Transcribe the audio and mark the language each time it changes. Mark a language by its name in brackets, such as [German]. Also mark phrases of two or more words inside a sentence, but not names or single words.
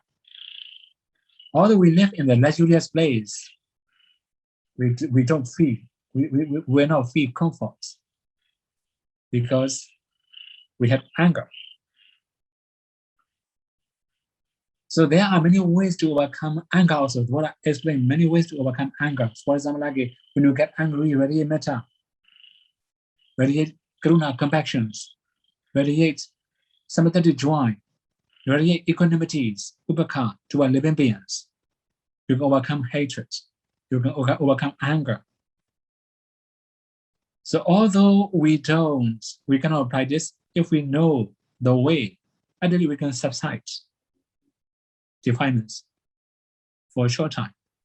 [English] Although we live in the luxurious place, we don't feel, we not feel comfort because we have anger. So there are many ways to overcome anger also. What I explained, many ways to overcome anger. For example, like when you get angry, radiate metta, radiate karuna, compassion, radiate sympathetic joy, radiate equanimities, upekha to our living beings. You can overcome hatred. You can overcome anger. So although we cannot apply this, if we know the way, ideally we can subside defilements for a short time.